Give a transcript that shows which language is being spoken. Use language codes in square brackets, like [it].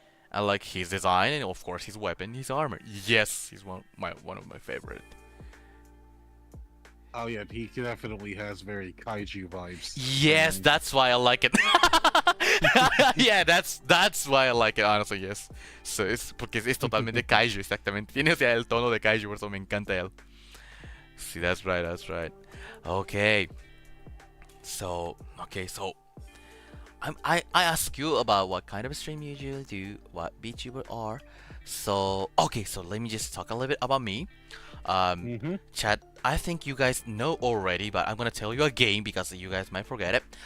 [en] I like his design and of course his weapon, his armor. Yes, he's one of my favorite. Oh yeah, he definitely has very kaiju vibes. Yes, that's why I like it. Yeah, that's why I like it, honestly, yes. [es] So porque es totalmente kaiju, exactamente. Tiene el tono de kaiju, por eso me encanta él. [en] See, that's right. Okay. So I ask you about what kind of stream you usually do, what Vtuber are. So let me just talk a little bit about me. Chat, I think you guys know already, but I'm gonna tell you again because you guys might forget it.